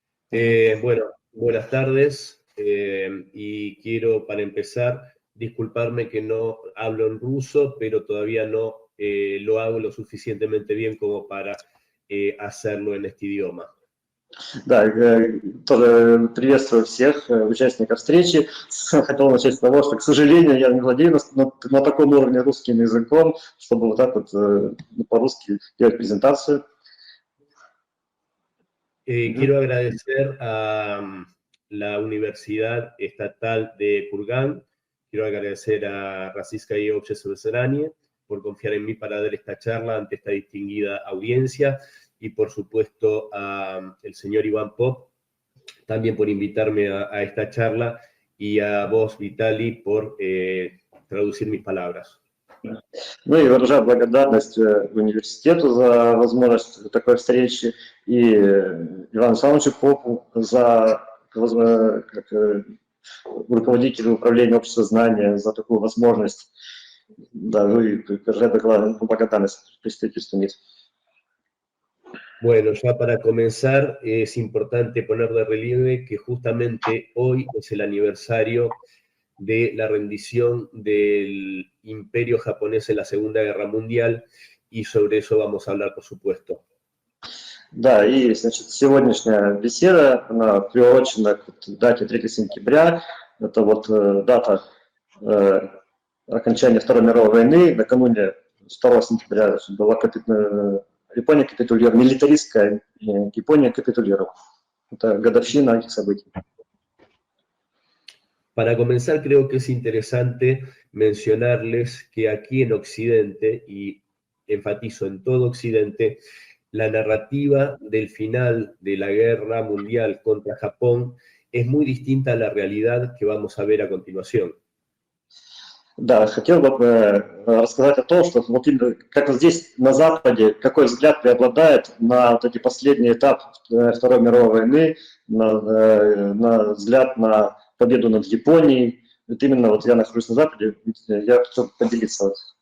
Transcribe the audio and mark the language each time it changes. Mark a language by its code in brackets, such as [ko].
[es] Bueno, buenas tardes y quiero para empezar disculparme que no hablo en ruso, pero todavía no lo hago lo suficientemente bien como para hacerlo en este idioma. [ru] Да, тоже приветствую всех участников встречи. Хотел начать с того, что, к сожалению, я не владею на таком уровне русским языком, чтобы вот так вот по-русски делать презентацию. [es] Quiero agradecer a la Universidad Estatal de Kurgan, quiero agradecer a Российское общество знания por confiar en mí para dar esta charla ante esta distinguida audiencia y por supuesto al señor Iván Pop también por invitarme a esta charla y a vos, Vitali, por traducir mis palabras. [ru] Ну и выражаю благодарность университету за возможность такой встречи и Ивану Александровичу Попу за как руководителю управления общества знания за такую возможность. Да, ну и выражаю благодарность представительству МИД. [es] Bueno, ya para comenzar es importante poner de relieve que justamente hoy es el aniversario de la rendición del imperio japonés en la Segunda Guerra Mundial y sobre eso vamos a hablar, por supuesto. [ru] Да, и, значит, сегодняшняя беседа, она приурочена к дате 3 сентября, это вот дата окончания Второй мировой войны, накануне 2 сентября была Япония капитулировала, милитаристская Япония капитулировала. Это годовщина этих событий. [es] Para comenzar, creo que es interesante mencionarles que aquí en Occidente, y enfatizo en todo Occidente, la narrativa del final de la guerra mundial contra Japón es muy distinta a la realidad que vamos a ver a continuación. [ru] Да, хотел бы рассказать о том, что вот именно как вот здесь на Западе, какой взгляд преобладает на вот эти последний этап Второй мировой войны, на взгляд на победу над Японией. Вот именно вот я нахожусь на Западе, я хочу поделиться.